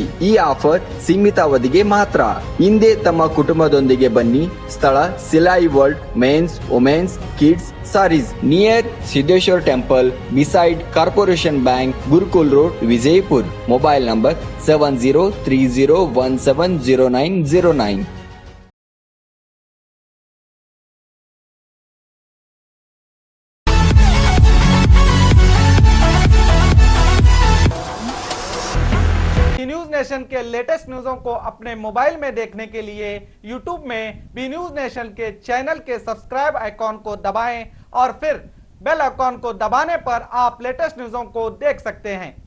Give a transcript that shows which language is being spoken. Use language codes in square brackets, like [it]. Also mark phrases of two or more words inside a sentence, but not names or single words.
[kn] ಈ ಆಫರ್ ಸೀಮಿತ ಅವಧಿಗೆ ಮಾತ್ರ. ಹಿಂದೆ ತಮ್ಮ ಕುಟುಂಬದೊಂದಿಗೆ ಬನ್ನಿ. ಸ್ಥಳ ಸಿಲಾಯಿ ವರ್ಲ್ಡ್ ಮೆನ್ಸ್ ವುಮೆನ್ಸ್ ಕಿಡ್ಸ್ ಸಾರೀಸ್, ನಿಯರ್ ಸಿದ್ದೇಶ್ವರ ಟೆಂಪಲ್, ಬಿಸೈಡ್ ಕಾರ್ಪೊರೇಷನ್ ಬ್ಯಾಂಕ್, ಗುರುಕುಲ್ ರೋಡ್, ವಿಜಯಪುರ್. [en] mobile number [kn] 7030170909. [hi] न्यूज़ नेशन के लेटेस्ट न्यूज़ों को अपने मोबाइल में देखने के लिए यूट्यूब में बी न्यूज़ नेशन के चैनल के सब्सक्राइब आइकॉन को दबाएं और फिर बेल आइकॉन को दबाने पर आप लेटेस्ट न्यूज़ों को देख सकते हैं।